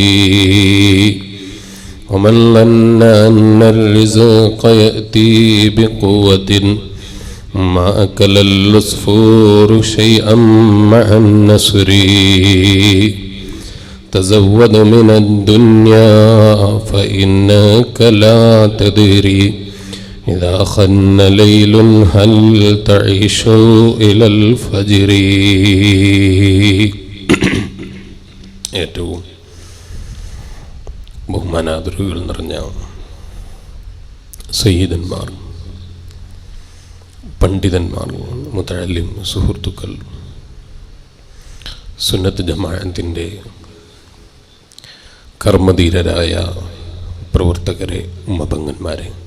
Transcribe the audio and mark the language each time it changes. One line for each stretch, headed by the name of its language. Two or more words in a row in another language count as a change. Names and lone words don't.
Arabic: ومن ظن أن الرزق يأتي بقوة ما أكل العصفور شيئا مع النسر. تزود من الدنيا فإنك لا تدري إذا خن ليل هل تعيش إلى الفجر.
Malayalam: ഏറ്റവും ബഹുമാനാദരവുകൾ നിറഞ്ഞ സയ്യിദന്മാർ, പണ്ഡിതന്മാർ, മുതഅല്ലിം സുഹൃത്തുക്കൾ, സുന്നത്ത് ജമാഅത്തിൻ്റെ കർമ്മധീരരായ പ്രവർത്തകരെ, ഉമ്മപെങ്ങന്മാരെ,